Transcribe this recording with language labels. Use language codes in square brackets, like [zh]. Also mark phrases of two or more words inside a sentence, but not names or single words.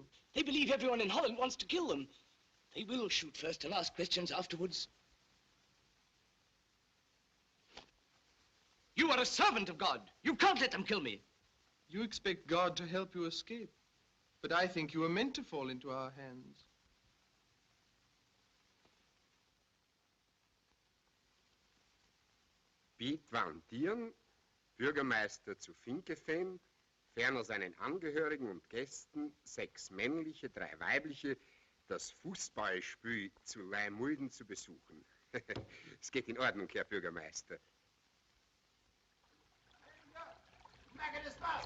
[en] They believe everyone in Holland wants to kill them. They will shoot first and ask questions afterwards. You are a servant of God. You can't let them kill me. You expect God to help you escape. But I think you were meant to fall into our hands. [de] Piet van Tieren, Bürgermeister zu Vinkeveen, ferner seinen Angehörigen und Gästen, 6 männliche, 3 weibliche, das Fußballspiel zu Leimulden zu besuchen. Es geht in Ordnung, Herr Bürgermeister. [nl] Maak het vast.